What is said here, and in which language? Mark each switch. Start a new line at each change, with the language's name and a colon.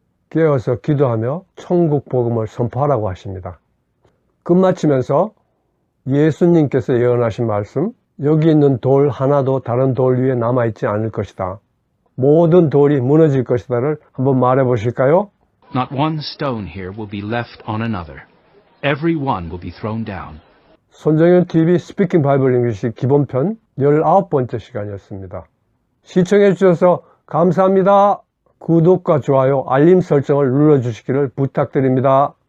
Korean: 깨어서 기도하며 천국 복음을 선포하라고 하십니다. 끝마치면서 예수님께서 예언하신 말씀, 여기 있는 돌 하나도 다른 돌 위에 남아있지 않을 것이다. 모든 돌이 무너질 것이다를 한번 말해 보실까요?
English: Not one stone here will be left on another. Every one will be thrown down.
Korean: 손정현 TV 스피킹 바이블 잉글리시 기본편 19번째 시간이었습니다. 시청해 주셔서 감사합니다. 구독과 좋아요, 알림 설정을 눌러주시기를 부탁드립니다.